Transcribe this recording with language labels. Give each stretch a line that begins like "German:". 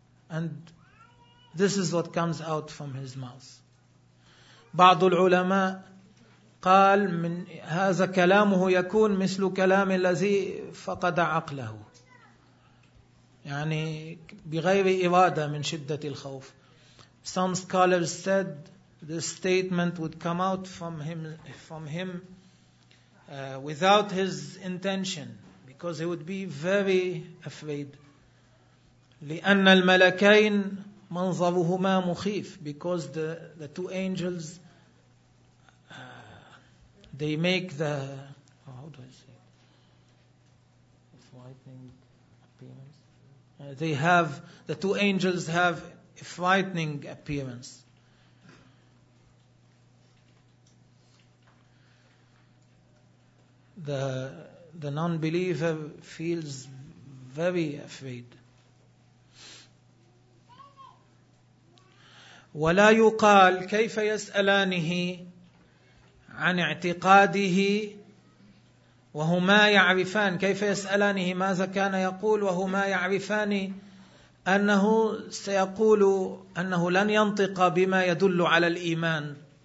English: And this is what comes out from his mouth.
Arabic: بعض العلماء قال من هذا كلامه يكون مثل كلام الذي فقد عقله, يعني بغير إرادة من شدة الخوف.
English: Some scholars said this statement would come out from him without his intention, because he would be very afraid.
Arabic: لأن الملكين منظرهما مخيف,
English: because the two angels, they make the, how do I say it? Frightening appearance. They have, the two angels have a frightening appearance. The non-believer feels very afraid.
Arabic: ولا يقال كيف يسألانه عن اعتقاده وهما يعرفان, كيف يسألانه ماذا كان يقول وهما يعرفان أنه سيقول أنه لن ينطق بما يدل على الإيمان,